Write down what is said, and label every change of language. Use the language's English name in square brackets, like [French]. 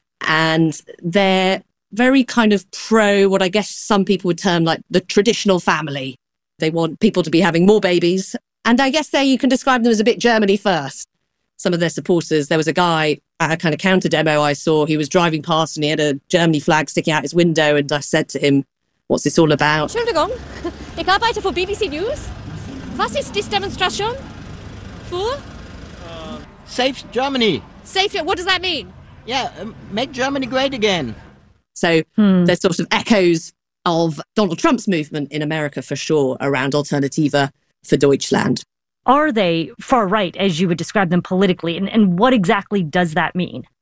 [English] And they're very kind of pro what I guess some people would term like the traditional family. They want people to be having more babies. And I guess there you can describe them as a bit Germany first. Some of their supporters, there was a guy at a kind of counter demo I saw, he was driving past and he had a Germany flag sticking out his window. And I said to him, what's this all about? [German] Entschuldigung, ich arbeite für BBC News. Was ist diese Demonstration? Für? [English] Safe Germany. Safe, what does that mean? Yeah, make Germany great again. So there's sort of echoes of Donald Trump's movement in America for sure around Alternative for Deutschland. Are they far right, as you would describe them politically? And what exactly does that mean?